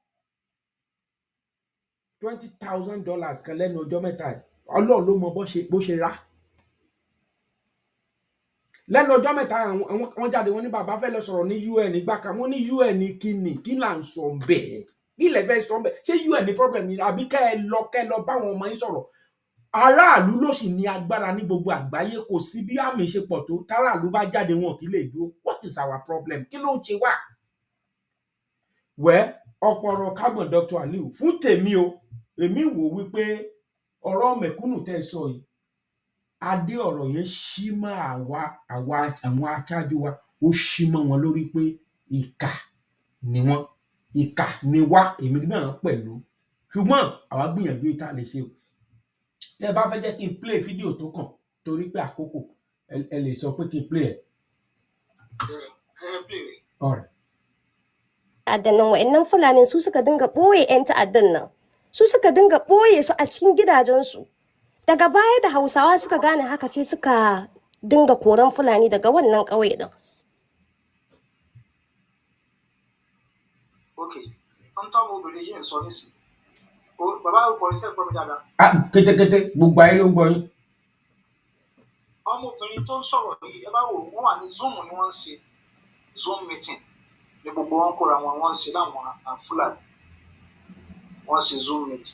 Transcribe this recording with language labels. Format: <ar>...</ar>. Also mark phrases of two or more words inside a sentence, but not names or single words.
<yo>$20,000 kan lẹ́nu ọjọ́ mẹ́ta ẹ̀ Ọlọ́run ló mọ bó ṣe rà lẹ́nu ọjọ́ mẹ́ta wọ́n jáde wọ́n ní bàbá fẹ́ lọ sọ̀rọ̀ ní UN ìgbà kan wọ́n ní UN kí là ń sọ bẹ́ẹ̀ kí lẹ fẹ́ sọ bẹ́ẹ̀ ṣé UN ní problem ni àbí kẹ́ ẹ lọ báwọn ọmọ yín sọ̀rọ̀ aráàlú ló sì ní agbára ní gbogbo àgbáyé kò sí bí àmì ṣe pọ̀ tó táráàlú bá jáde wọn kì í lè dúró</yo> <en>what is our problem</en> <yo>kí ló ń ṣe wá wẹ́ ọ̀pọ̀rọ̀ kágbọ̀n Dr. Aliu fún tèmi o èmi wò wípé ọ̀rọ̀ mẹ̀kúnnù tẹ́ sọ yìí adé ọ̀rọ̀ yẹn ṣí mọ́ àwọn aṣáájú wa ó ṣí mọ́ wọn lórí pé ìkà ni wọ́n ìkà ni wá èmi náà pẹ̀lú ṣùgbọ́n àwa gbìyànjú ìta lè ṣe o tẹ́ bá fẹ́ jẹ́ kí n play fídíò tó kàn torí pé àkókò ẹ lè sọ pé kí n play ẹ̀.</yo> <ha>Ta'addan wa'annan Fulanin su suka dinga ɓoye 'yan ta'addan nan su suka dinga ɓoye su a cikin gidajensu daga baya da Hausawa suka gane haka sai suka dinga koran Fulani daga wannan ƙauye din.</ha> <yo>Okay, wọ́n tọ́ ọmọ obìnrin yìí ń sọ nísìn bàbá òkò iṣẹ́ gbọ́ mi dáadáa. Kétékété gbogbo ayé ló ń gbọ́ yín. Ọmọbìnrin tó ń sọ̀rọ̀ yìí ẹ bá wò wọ́n wà ní Zoom ni wọ́n ń ṣe Zoom meeting ní gbogbo wọn kóra wọn wọ́n ń ṣe láwọn Fúlàní wọ́n ń ṣe Zoom meeting.</yo>